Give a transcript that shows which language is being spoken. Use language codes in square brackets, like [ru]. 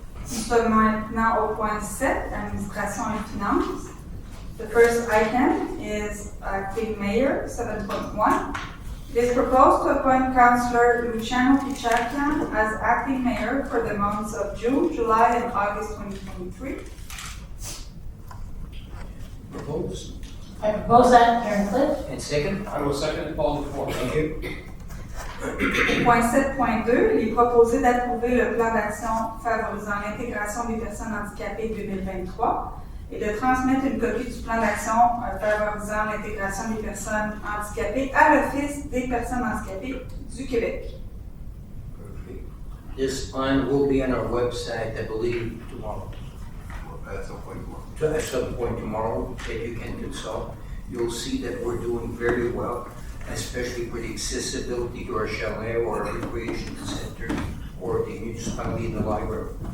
[fr] Nous sommes maintenant au point 7, administration et finances. [en] The first item is acting mayor, 7.1. It is proposed to appoint Councillor Luciano Pichakian as acting mayor for the months of June, July, and August 2023. Propose, I propose that, Gary Cliff. And second? I will second it, Paul Dufour. Thank you. [fr] Point 7.2, il est proposé d'approuver le plan d'action favorisant l'intégration des personnes handicapées 2023 et de transmettre une copie du plan d'action favorisant l'intégration des personnes handicapées à l'Office des personnes handicapées du Québec. [en] Perfect. This plan will be on our website, I believe, tomorrow. At some point more. At some point tomorrow that you can consult. You'll see that we're doing very well, especially for the accessibility to our chalet or our recreation center or the municipality in the library.